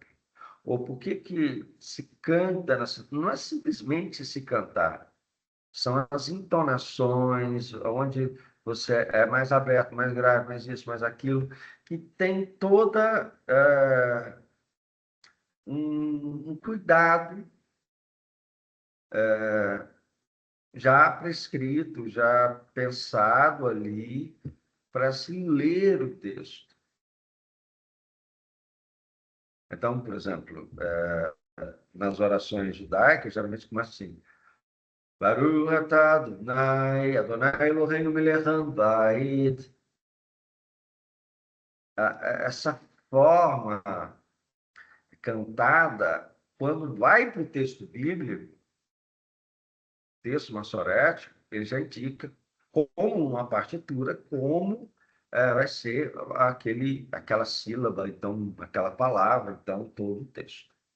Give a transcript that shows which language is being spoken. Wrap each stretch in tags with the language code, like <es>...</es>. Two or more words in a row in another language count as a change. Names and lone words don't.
<pt>Ou por que se canta, não é simplesmente se cantar, são as entonações, onde você é mais aberto, mais grave, mais isso, mais aquilo, que tem toda um cuidado já prescrito, já pensado ali para se ler o texto. Então, por exemplo, nas orações judaicas, geralmente começa assim:</pt> <he>ברוך אתה אדוני, אדוני אלוהינו מלך הבית.</he> <pt>Essa forma cantada, quando vai para o texto bíblico, texto maçorético, ele já indica como uma partitura, como vai ser aquela sílaba, então, aquela palavra, então, todo o texto.</pt>